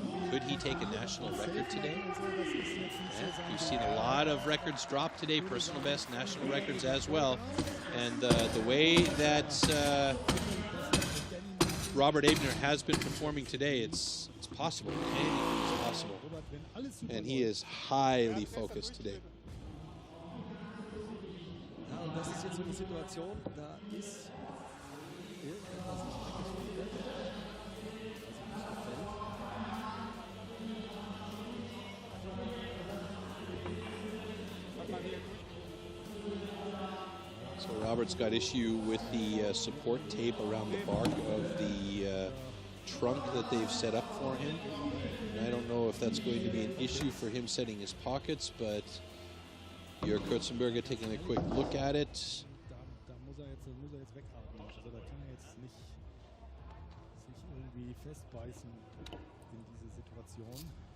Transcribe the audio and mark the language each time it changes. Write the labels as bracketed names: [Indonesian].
[English] Could he take a national record today? Yeah, we've seen a lot of records drop today, personal best, national records as well. And the way that Robert Ebner has been performing today, it's possible. Anything is possible. And he is highly focused today. [German] Ja, und das ist jetzt so eine Situation, da ist irgendetwas nicht wirklich [English] So Robert's got issue with the support tape around the bark of the trunk that they've set up for him. And I don't know if that's going to be an issue for him setting his pockets, but Jörg Kurzenberger taking a quick look at it. [German] Da muss er jetzt wegatmen. Also da kann er jetzt nicht sich irgendwie festbeißen in diese Situation.